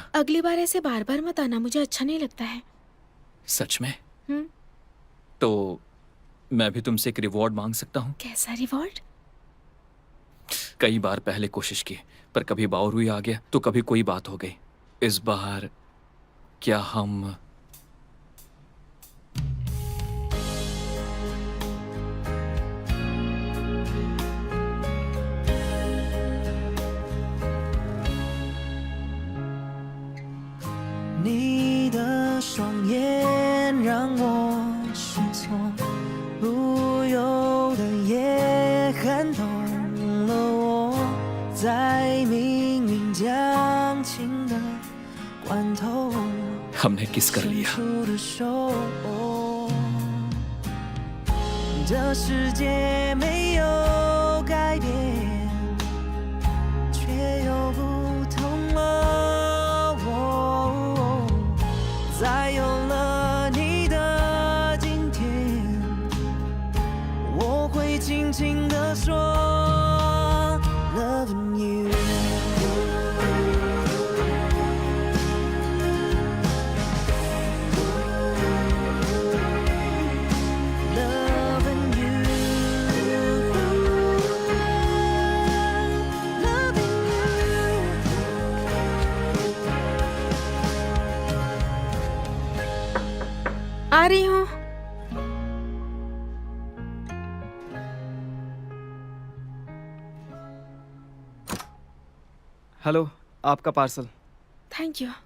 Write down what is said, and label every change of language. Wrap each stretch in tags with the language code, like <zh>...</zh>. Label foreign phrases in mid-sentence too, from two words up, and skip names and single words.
<hi>अगली बार ऐसे बार बार मत आना, मुझे अच्छा नहीं लगता है। सच में? तो मैं भी तुमसे एक रिवॉर्ड मांग सकता हूँ? कैसा रिवॉर्ड? कई बार पहले कोशिश की, पर कभी बावरूई आ गया तो कभी कोई बात हो गई। इस बार क्या हम</hi> <zh>你的双眼让我失措，不由得也看懂了我，在迷后，</zh> <hi>हमने किस कर</hi> <zh>伸</zh> <hi>लिया।</hi> <zh>出的手。这世界没有改变，却有不同哦。在有了你的今天，我会轻轻地说</zh> <en>，Loving you。Loving you, loving you.</en> <hi>आ रही हूँ। हेलो, आपका पार्सल।</hi> <en>Thank you.</en>